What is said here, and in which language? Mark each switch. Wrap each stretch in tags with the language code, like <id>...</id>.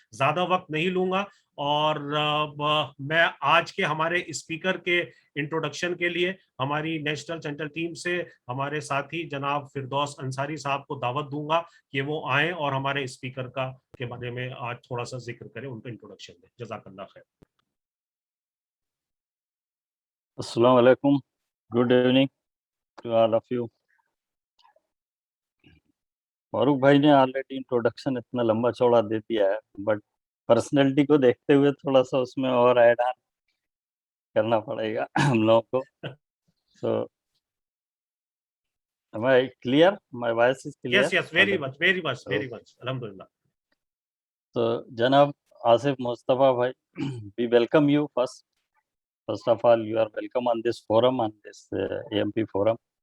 <hi>ज्यादा वक्त नहीं लूंगा और मैं आज के हमारे स्पीकर के इंट्रोडक्शन के लिए हमारी नेशनल सेंट्रल टीम से हमारे साथी जनाब फिरदौस अंसारी साहब को दावत दूंगा कि वो आए और हमारे स्पीकर का के बारे में आज थोड़ा सा जिक्र करें, उनका इंट्रोडक्शन दें।</hi> <ar>जज़ाकल्लाह खैर। Assalamu alaikum.</ar> <en>Good evening to all of you.</en> <hi>Farooq भाई ने ऑलरेडी इंट्रोडक्शन इतना लंबा चौड़ा दे दिया है, बट पर्सनैलिटी को देखते हुए थोड़ा सा उसमें और ऐड ऑन करना पड़ेगा हम लोगों को।</hi> <en>So am I clear? My voice is clear? Yes, very much, alhamdulillah. So Janab Asif Mustafa bhai, we welcome you first. First of all, you are welcome on this forum, on this AMP forum.</en>